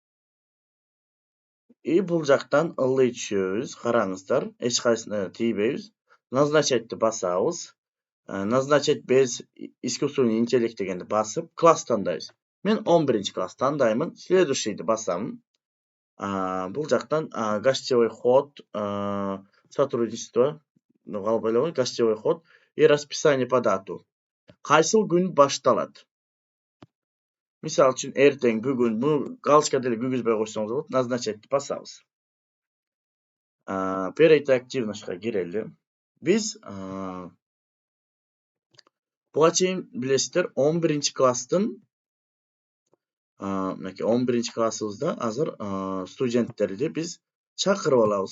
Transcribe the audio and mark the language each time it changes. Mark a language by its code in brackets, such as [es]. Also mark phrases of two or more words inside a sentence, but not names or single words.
[ky] И бул жактан ылдый түшөбүз. Караңыздар, эч кайсына тийбейбиз. Назначатьты басабыз. [ru] Назначать без искусственный интеллект [ky] дегенди басып, класс тандайбыз. Мен 11 класс тандаймын. Следующийди басамын. Бул жактан [ru] гостевой ход, сотрудничество, гостевой ход и расписание по дату. [ky] Кайсыл күн башталат? Мисалы үчүн эртең, бүгүн, бу галочка деле күйгүзбөй койсоңуз болот. Назначать басабыз. Перейти активностька кирели. Биз буга чейин билесиздер, 11 класстын мынакей 11 классыбызда азыр студенттерди биз чакырып алабыз.